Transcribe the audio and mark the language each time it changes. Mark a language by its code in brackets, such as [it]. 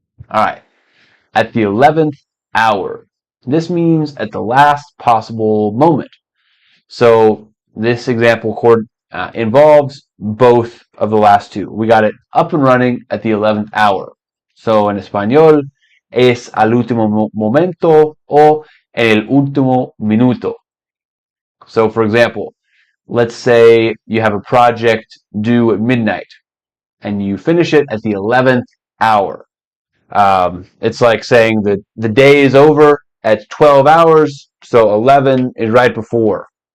[en] All right, at the 11th hour. This means at the last possible moment. So this example involves both of the last two. We got it up and running at the 11th hour. [es] So en español es al último momento o en el último minuto. [en] So for example, let's say you have a project due at midnight and you finish it at the 11th hour. It's like saying that the day is over at 12 hours, so 11 is right before.